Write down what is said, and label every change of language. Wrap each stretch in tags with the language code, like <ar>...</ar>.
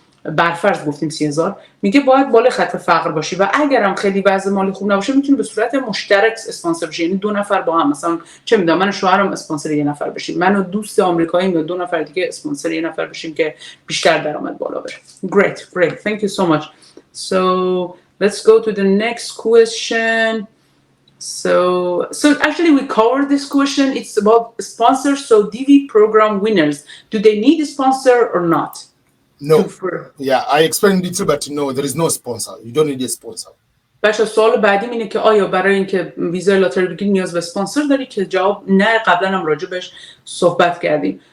<fa>برفرض گفتیم 30,000، میگه باید بالای خط فقر باشی و اگرم خیلی وضع مالی خوب نباشه میتونی به صورت مشترک اسپانسر بشی، یعنی 2 نفر با هم، مثلا چه میدونم من و شوهرم اسپانسر یه نفر بشیم، من و دوست آمریکایی یا 2 نفر دیگه اسپانسر یه نفر بشیم که بیشتر درآمد بالا بره.</fa> <en>Great, thank you so much. So let's go to the next question. So actually we covered this question. It's about sponsors. So DV program winners, do they need a sponsor or not? No. Yeah, I explained it, but no, there is no sponsor. You don't need a sponsor.</en> <fa>بچه سوال بعدیم اینه که آیا برای اینکه ویزای لاتاری بگیری نیاز به اسپانسر داری؟ که جواب نه، قبلا هم راجع بهش صحبت کردیم.</fa>